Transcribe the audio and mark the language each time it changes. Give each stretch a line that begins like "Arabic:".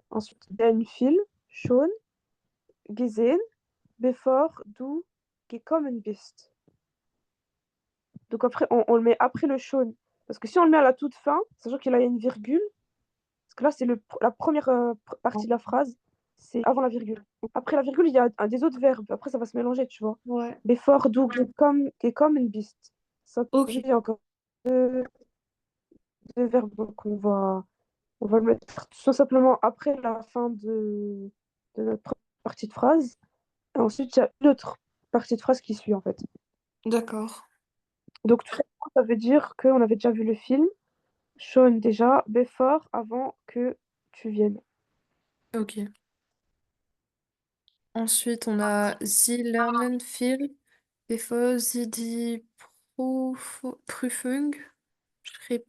German: Ensuite, den Film schon gesehen, bevor du gekommen bist.
French: Donc après, on le met après le schon. Parce que si on le met à la toute fin, sachant qu'il y a une virgule, parce que là, c'est la première partie de la phrase, c'est avant la virgule. Après la virgule, il y a des autres verbes. Après, ça va se mélanger, tu vois. Ouais.
German: Bevor du gekommen bist. Ça,
French: Ok, il y a encore deux, deux verbes. Donc, on va le mettre tout simplement après la fin de notre partie de phrase. Et ensuite, il y a une autre partie de phrase qui suit, en fait. d'accord. Donc, tout simplement, ça veut dire qu'on avait déjà vu le film. Schon déjà, before, avant que tu viennes. Ok. Ensuite, on a
German: Sie lernen viel, bevor Sie die Prüfung schrieb.